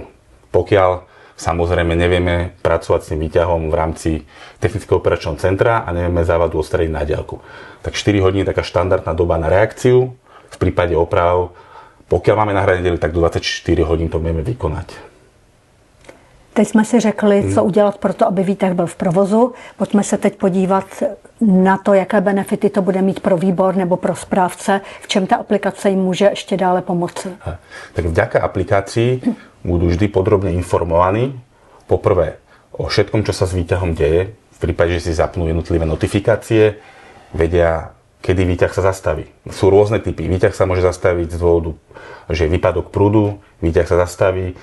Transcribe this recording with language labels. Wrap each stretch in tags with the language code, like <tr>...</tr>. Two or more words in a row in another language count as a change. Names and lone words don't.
<sk>Pokiaľ samozrejme nevieme pracovať s tým výťahom v rámci technického operačného centra a nevieme závadu odstraniť na diaľku, tak 4 hodiny je taká štandardná doba na reakciu. V prípade oprav, pokiaľ máme nahrať nedelu, tak do 24 hodín to vieme vykonať.</sk> <cs>Teď jsme si řekli, co udělat pro to, aby výtah byl v provozu. Pojďme se teď podívat na to, jaké benefity to bude mít pro výbor nebo pro správce, v čem ta aplikace jim může ještě dále pomoci.</cs> <sk>Tak vďaka aplikácii budú vždy podrobne informovaní. Poprvé o všetkom, čo sa s výťahom deje. V prípade, že si zapnú jednotlivé notifikácie, vedia, kedy výťah sa zastaví. Sú rôzne typy. Výťah sa môže zastaviť z dôvodu, že je výpadok prúdu, výťah sa zastaví.</sk>